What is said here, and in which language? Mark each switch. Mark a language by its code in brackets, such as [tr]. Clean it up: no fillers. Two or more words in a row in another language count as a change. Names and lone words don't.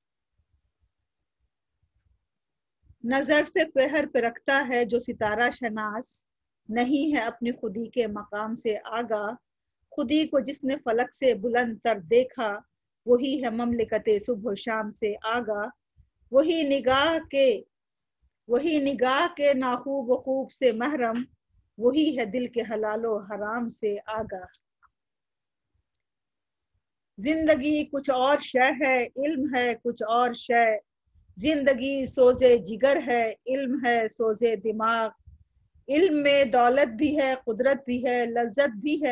[ur] نظر سے پہر پہ رکھتا ہے جو ستارہ شناس، نہیں ہے اپنی خودی کے مقام سے آگاہ۔ خودی کو جس نے فلک سے بلند تر دیکھا، وہی ہے مملکت صبح و شام سے آگاہ۔ وہی نگاہ کے ناخوب و خوب سے محرم، وہی ہے دل کے حلال و حرام سے آگاہ۔ زندگی کچھ اور شے ہے، علم ہے کچھ اور شے۔ زندگی سوزے جگر ہے، علم ہے سوزے دماغ۔ علم میں دولت بھی ہے، قدرت بھی ہے، لذت بھی ہے۔